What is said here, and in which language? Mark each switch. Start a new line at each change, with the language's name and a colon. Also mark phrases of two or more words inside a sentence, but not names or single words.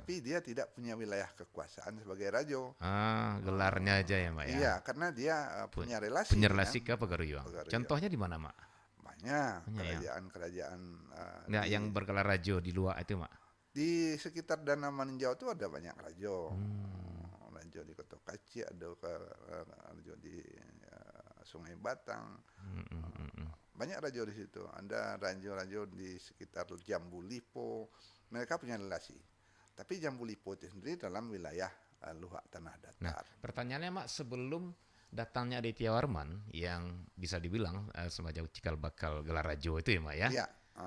Indonesian: tapi dia tidak punya wilayah kekuasaan sebagai rajo. Gelarnya aja ya, Mbak ya. Iya, karena dia punya relasi Punya dengan relasi ke Pagaruyung. Pagaruyung. Contohnya di mana, Mak? Banyak Banyak ya. kerajaan-kerajaan Nggak, di yang bergelar rajo di luar itu, Mak. sekitar Danau Maninjau itu ada banyak rajo. Hmm. Rajo di Kota Kaci, ada rajo di Sungai Batang. Hmm, hmm, hmm, hmm. Banyak rajo di situ. Ada rajo-rajo di sekitar Jambu Lipo. Mereka punya relasi. Tapi Jambu Lipo itu sendiri dalam wilayah Luhak Tanah Nah, Datar. pertanyaannya, Mak, sebelum datangnya Aditya Warman yang bisa dibilang semacam cikal bakal gelar rajo itu ya, Mak ya. Iya, ah,